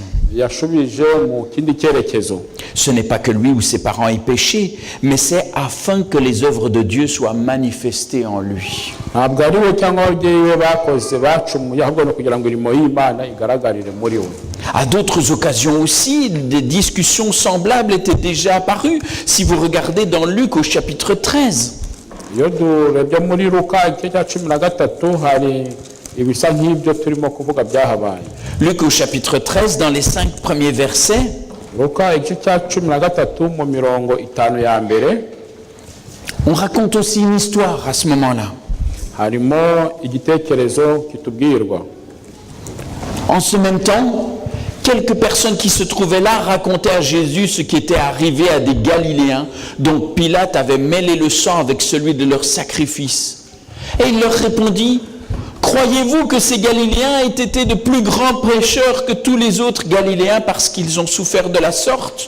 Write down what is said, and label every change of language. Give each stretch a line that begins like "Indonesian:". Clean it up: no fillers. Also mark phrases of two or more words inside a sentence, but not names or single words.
Kinyarwanda: Yashubije mu kindi cyerekezo.
French: Ce n'est pas que lui ou ses parents aient péché, mais c'est afin que les œuvres de Dieu soient manifestées en lui.
Kinyarwanda: Ntabwo ari we cyangwa ababyeyi be bakoze bacumuye, ahubwo no kugira ngo imirimo y'Imana igaragarire muri we.
French: À d'autres occasions aussi, des discussions semblables étaient déjà apparues. Si vous regardez dans Luc au chapitre 13,
Kinyarwanda: Iyo durebye muri Luka igice cya 13 hari ibisa nk'ibyo turimo kuvuga byahabaye.
French: Luc au chapitre 13, dans les 5 premiers versets,
Kinyarwanda: Luka igice cya 13 mu mirongo 5 ya mbere,
French: on raconte aussi une histoire à ce moment-là.
Kinyarwanda: harimo igitekerezo kitubwirwa.
French: En ce même temps, quelques personnes qui se trouvaient là racontaient à Jésus ce qui était arrivé à des Galiléens dont Pilate avait mêlé le sang avec celui de leur sacrifice. Et il leur répondit, « Croyez-vous que ces Galiléens aient été de plus grands pécheurs que tous les autres Galiléens parce qu'ils ont souffert de la sorte?